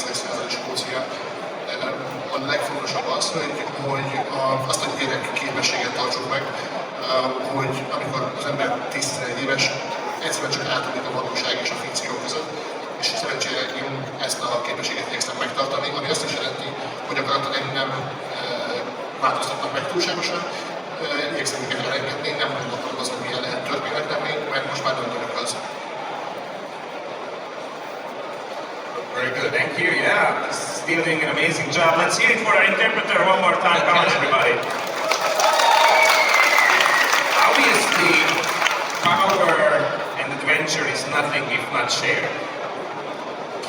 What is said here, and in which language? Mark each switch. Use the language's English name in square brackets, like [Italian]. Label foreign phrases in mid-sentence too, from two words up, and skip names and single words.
[Hungarian] század Skócia, a legfontosabb az, hogy azt a gyerek képességet tartsuk meg, hogy amikor az ember 10-11 éves, egyszerűen csak átugrik a valóság és a fikció között. És szerencsére én ezt a képességet igyekszem megtartani, ami azt is jelenti, hogy a karaktereim nem változtatnak meg túlságosan, igyekszem őket elengedni, nem gondolkodom azon, milyen lehet történet lenni, mert most már döntőnök az. [English] Very good, thank you. Yeah, still doing an amazing job. Let's hear it for our interpreter one more time. Come on, everybody. Obviously, power and adventure is nothing if not shared.